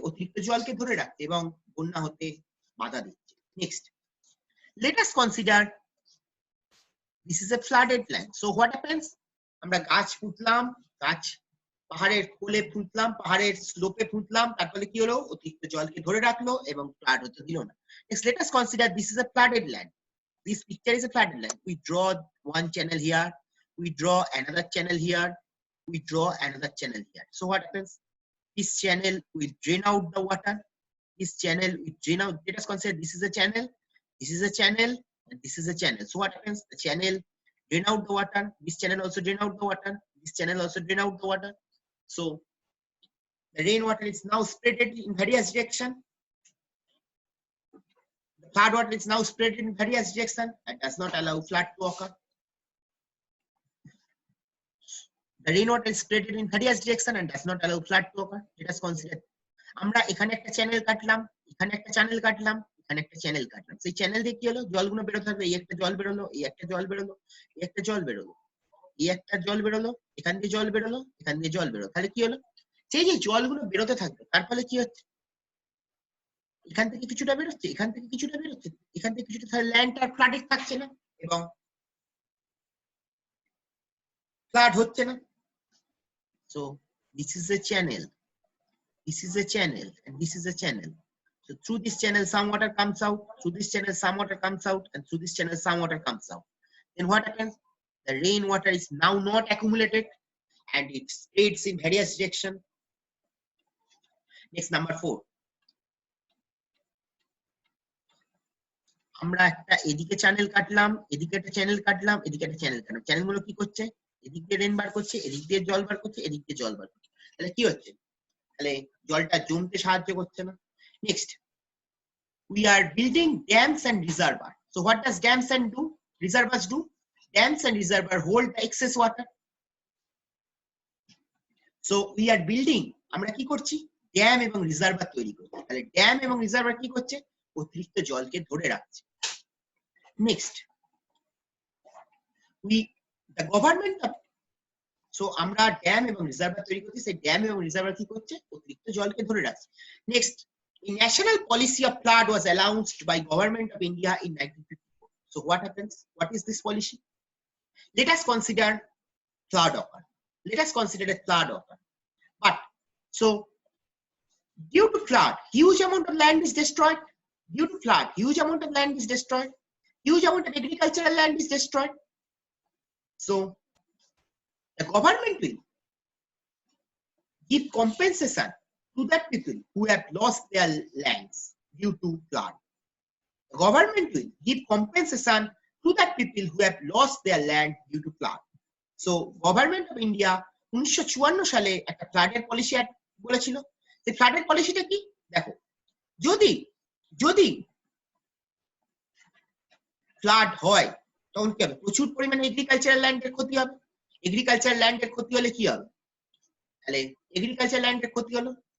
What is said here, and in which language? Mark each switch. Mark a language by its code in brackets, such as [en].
[bn] অতিরিক্ত জলকে ধরে রাখছে এবং বন্যা হতে বাধা দিচ্ছে। [en] Next, let us consider this is a flooded land. So what happens? [bn] আমরা গাছ পুঁতলাম, গাছ পাহাড়ের কোলে পুঁতলাম, পাহাড়ের স্লোপে পুঁতলাম, তারপরে কি হলো? অতিরিক্ত জলকে ধরে রাখলো এবং ফ্লাড হতে দিল না। [en] Next, let us consider this is a flooded land. This picture is a flooded land. We draw one channel here, we draw another channel here, we draw another channel here. So what happens? This channel will drain out the water. This channel will drain out. Let us consider this is a channel, this is a channel, and this is a channel. So what happens? The channel drain out the water. This channel also drain out the water. This channel also drain out the water. So the rainwater is now spread in various directions. The flood water is now spread in various directions and does not allow flood to occur. The rainwater is spread in various directions and does not allow flood to occur. Let us consider. [bn] আমরা এখানে একটা channel কাটলাম, এখানে একটা channel কাটলাম, এখানে একটা channel কাটলাম। সেই চ্যানেল দিয়ে কি হলো? জলগুলো বেরোতে থাকবে। এই একটা জল বেরোলো, এই একটা জল বেরোলো, এই একটা জল বেরোলো, এই একটা জল বেরোলো, এখান দিয়ে জল বেরোলো, এখান দিয়ে জল বেরোলো। তাহলে কি হলো? সেই যে জলগুলো বেরোতে থাকবে, তার ফলে কি হচ্ছে? এখান থেকে কিছুটা বেরোচ্ছে, এখান থেকে কিছুটা বেরোচ্ছে, এখান থেকে কিছুটা, তাহলে ল্যান্ডটা আর ফ্লাডেড থাকছে না এবং ফ্লাড হচ্ছে না। [en] So this is a channel, this is a channel, and this is a channel. So through this channel some water comes out, through this channel some water comes out, and through this channel some water comes out. Then what happens? The rainwater is now not accumulated and it spreads in various directions. Next, number 4. [bn] আমরা একটা এদিকে channel কাটলাম, এদিকে একটা channel কাটলাম, এদিকে একটা channel কাটলাম। চ্যানেলগুলো কি করছে? এদিক দিয়ে রেন বার করছে, এদিক দিয়ে জল বার করছে, এদিক দিয়ে জল বার করছে। তাহলে কি হচ্ছে? তাহলে জলটা জমতে সাহায্য করছে না। [en] Next, we are building dams and reservoirs. So what does dams and reservoirs do? Dams and reservoirs hold the excess water. So we are building, [bn] আমরা কি করছি? ড্যাম এবং রিজার্ভার তৈরি করছি। তাহলে ড্যাম এবং রিজার্ভার কি করছে? অতিরিক্ত জলকে ধরে রাখছে। [en] next, the government of, so [bn] আমরা ড্যাম এবং রিজার্ভার তৈরি করছি, সেই ড্যাম এবং রিজার্ভার কি করছে? অতিরিক্ত জলকে ধরে রাখছে। [en] Next, a national policy of flood was announced by government of India in 1954. So what happens? What is this policy? Let us consider flood occur. Let us consider a flood occur. But so due to flood, huge amount of land is destroyed. Due to flood, huge amount of land is destroyed. Huge amount of agricultural land is destroyed. So the government will give compensation to that people who have lost their lands due to flood. The government will give compensation to that people who have lost their land due to flood. So government of India [bn] 1954 সালে একটা ফ্লাডের policy বলেছিল। সেই ফ্লাডের পলিসিটা কি? দেখো, যদি flood হয় তখন কি হবে? প্রচুর পরিমাণে এগ্রিকালচারাল ল্যান্ডের ক্ষতি হবে। এগ্রিকালচারাল ল্যান্ডের ক্ষতি হলে কি হবে? তাহলে এগ্রিকালচারাল ল্যান্ডের ক্ষতি হলো,